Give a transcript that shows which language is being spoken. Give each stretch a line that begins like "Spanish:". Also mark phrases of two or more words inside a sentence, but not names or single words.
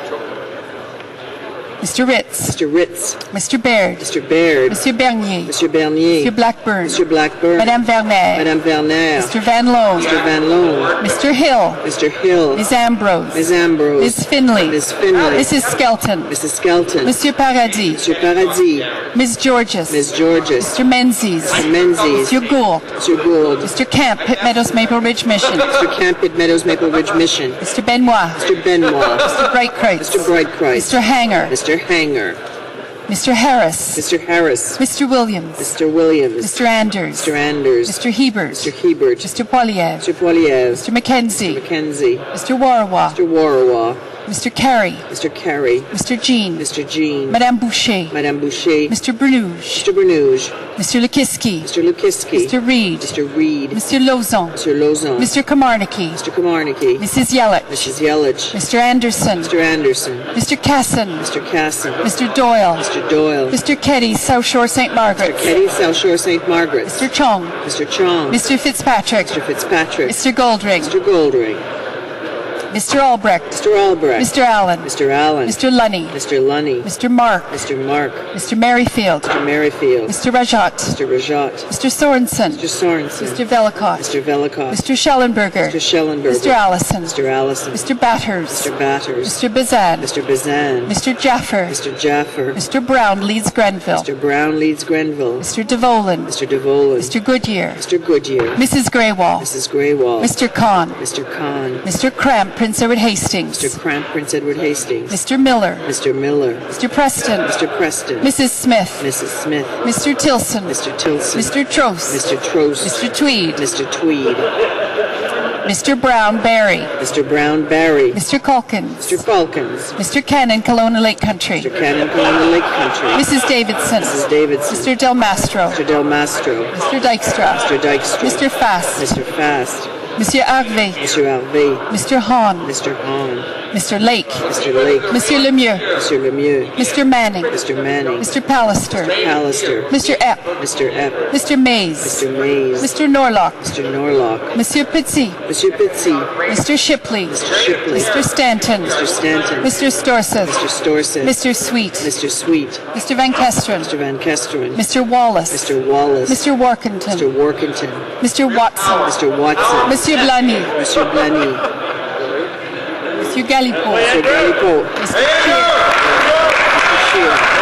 English: Mr. Ritz. Mr. Ritz. Mr. Baird. Mr. Baird. Mr. Bernier. Mr. Bernier. Mr. Blackburn. Mr. Blackburn. Madame Verner. Madame Verner. Mr. Van Loan. Mr. Van Loan. Mr. Hill. Mr. Hill. Ms. Ambrose. Ms. Ambrose. Ms. Finley. Ms. Finley. Mrs. Skelton. Mrs. Skelton. Monsieur Paradis. Mr. Paradis. Ms. Georges. Ms. Georges. Mr. Menzies. Mr. Menzies. Monsieur Gould. Mr. Gould. Mr. Camp, Pitt Meadows Maple Ridge Mission. Mr. Camp, Pitt Meadows Maple Ridge Mission. Mr. Benoit. Mr. Benoit. Mr. Breitkreutz. Mr. Breitkreutz. Mr. Hanger. Mr. Hanger. Mr. Harris. Mr. Harris. Mr. Williams. Mr. Williams. Mr. Anders. Mr. Anders. Mr. Hebert. Mr. Hebert. Mr. Poilievre. Mr. Poilievre. Mr. Mackenzie. Mackenzie. Mr. Warawa. Mr. Warawa. Mr. Carey. Mr. Carey. Mr. Jean. Mr. Jean. Madame Boucher. Madame Boucher. Mr. Bernouge. Mr. Bernouge. Mr. Lukiski. Mr. Lukiski. Mr. Reed. Mr. Reed. Mr. Lozon. Mr. Lozon. Mr. Kamarnicki. Mr. Kamarnicki. Mrs. Yelich. Mrs. Yelich. Mr. Anderson. Mr. Anderson. Mr. Casson. Mr. Casson. Mr. Doyle. Mr. Doyle. Mr. Keddy, South Shore St. Margaret. Mr. Keddy, South Shore St. Margaret. Mr. Chong. Mr. Chong. Mr. Fitzpatrick. Mr. Fitzpatrick. Mr. Goldring. Mr. Goldring. Mr. Albrecht. Mr. Albrecht. Mr. Allen. Mr. Allen. Mr. Lunny. Mr. Lunny. Mr. Mark. Mr. Mark. Mr. Merrifield. Mr. Merrifield. Mr. Rajat. Mr. Rajat. Mr. Sorensen. Mr. Sorensen. Mr. Velikot. Mr. Velikot. Mr. Schellenberger. Mr. Schellenberger. Mr. Allison. Mr. Allison. Mr. Batters. Mr. Batters. Mr. Bazan. Mr. Bazan. Mr. Jaffer. Mr. Jaffer. Mr. Brown, Leeds Grenville. Mr. Brown, Leeds Grenville. Mr. DeVolan. Mr. DeVolan. Mr. Goodyear. Mr. Goodyear. Mrs. Greywall. Mrs. Greywall. Mr. Kahn. Mr. Kahn. Mr. Cramp, Prince Edward Hastings. Mr. Cramp, Prince Edward Hastings. Mr. Miller. Mr. Miller. Mr. Preston. Mr. Preston. Mrs. Smith. Mrs. Smith. Mr. Tilson. Mr. Tilson. Mr. Trost. Mr. Trost. Mr. Tweed. Mr. Tweed. Mr. Brown Barry. Mr. Brown Barry. Mr. Calkins. Mr. Calkins. Mr. Cannon, Kelowna Lake Country. Mr. Cannon, Kelowna Lake Country. Mrs. Davidson. Mrs. Davidson. Mr. Del Mastro. Mr. Del Mastro. Mr. Dykstra. Mr. Dykstra. Mr. Fast. Mr. Fast. Monsieur Harvey, Monsieur Harvey, Mr. Hon, Mr. Hon, Mr. Lake, Mr. Lake, Monsieur Lemieux, Monsieur Lemieux, Mr. Manning, Mr. Manning, Mr. Pallister, Pallister, Mr. Epp, Mr. Epp, Mr. Mays, Mr. Mays, Mr. Norlock, Mr. Norlock, Monsieur Petit, Monsieur Pitsy, Mr. Shipley, Mr. Shipley, Mr. Stanton, Mr. Stanton, Mr. Storseth, Mr. Storseth, Mr. Sweet, Mr. Sweet, Mr. Van Kesteren, Mr. Van Kesteren, Mr. Wallace, Mr. Wallace, Mr. Workington, Mr. Workington, Mr. Watson, Mr. Watson, Monsieur Blany, Monsieur Blany, Monsieur Galipeau, Mr. Galipeau, Mr. Cheer, Mr. Shear,